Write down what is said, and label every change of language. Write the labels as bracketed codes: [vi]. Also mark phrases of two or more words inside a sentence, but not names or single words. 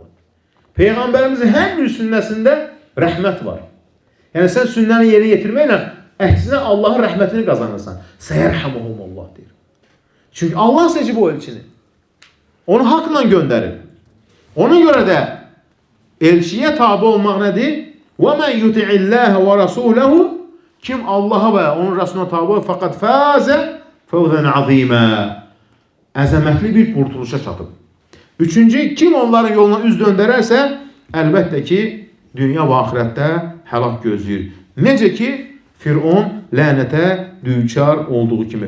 [az] Peyğəmbərimizin hər bir sünnəsində rəhmət var. Yəni sən sünnəni yerinə yetirməklə əksinə Allahın rəhmətini qazanırsan. Səyərhamuhumullah deyir. Çünki Allah seçib o elçini. Onu haqla göndərir. Ona görə də elçiyə tabi olmaq nədir? [ar] وَمَنْ يُتِعِ اللّٰهَ وَرَسُولَهُ. [az] Kim Allah'a və onun Rasuluna tabi olur, [ar] فقد فاز فوزا عظيما. [az] Əzəmətli bir qurtuluşa çatıb. Üçüncü, kim onların yoluna üz döndərərsə, əlbəttə ki, dünya və axirətdə həlak gözləyir. Necə ki, Firon lənətə düçar olduğu kimi.